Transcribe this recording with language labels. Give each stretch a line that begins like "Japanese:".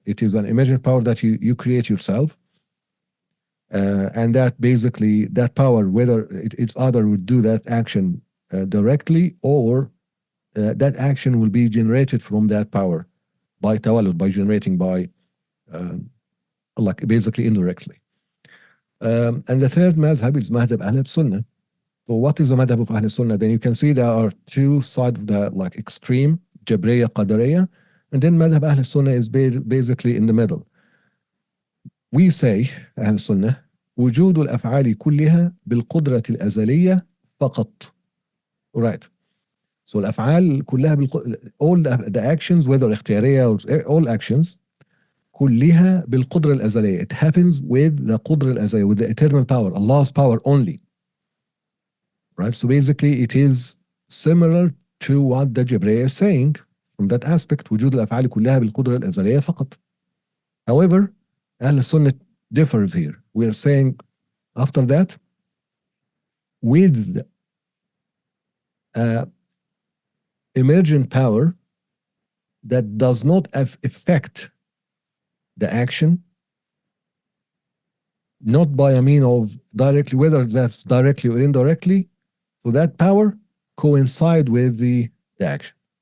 English: It is an emergent power that you create yourself. And that basically, that power, whether it's either would do that action directly, or that action will be generated from that power by tawallud, by generating by like basically indirectly. And the third madhab is madhab Ahl Sunnah. So what is the madhab of Ahl Sunnah? Then you can see there are two sides of the like extreme, Jabriya, Qadariyya, and then madhab Ahl Sunnah is basically in the middle. We say
Arabic: Ahl Sunnah وجود الأفعال كلها بالقدرة الأزلية فقط.
English: Right. So
Arabic: الأفعال كلها
English: all the actions, whether اختيارية or all actions,
Arabic: كلها بالقدرة الأزلية.
English: It happens with the
Arabic: قدرة الأزلية,
English: with the eternal power, Allah's power only. Right. So basically, it is similar to what the Jabriya is saying from that aspect.
Arabic: وجود الأفعال كلها بالقدرة الأزلية فقط.
English: However, Ahl Sunnah differs here. We are saying after that, with emergent power that does not affect the action, not by a mean of directly, whether that's directly or indirectly, so that power coincide with the action.